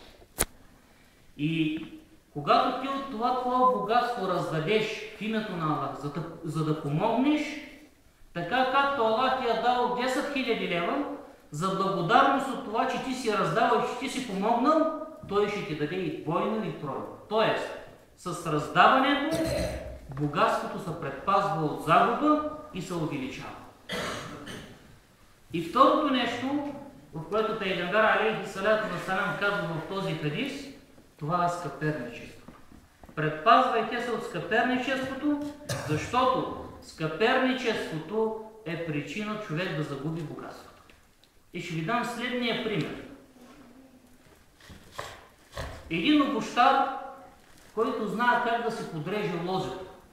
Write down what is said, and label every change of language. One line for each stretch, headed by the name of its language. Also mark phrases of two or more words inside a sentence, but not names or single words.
Bulgarian: И когато ти от това твое богатство раздадеш в името на Аллах, за да помогнеш, така както Аллах ти е дал 10 000 лева, за благодарност от това, че ти си раздавал, че ти си помогнал, той ще ти даде и двойно, и тройно. Тоест, с раздаването богатството се предпазва от загуба и се увеличава. И второто нещо, в което Пейгамбер
Arabic: عليه الصلاة والسلام
Bulgarian: казва в този хадис, това е скъперничеството. Предпазвайте се от скъперничеството, защото скъперничеството е причина човек да загуби богатството. И ще ви дам следния пример. Един обущар, който знае как да се подреже лозето.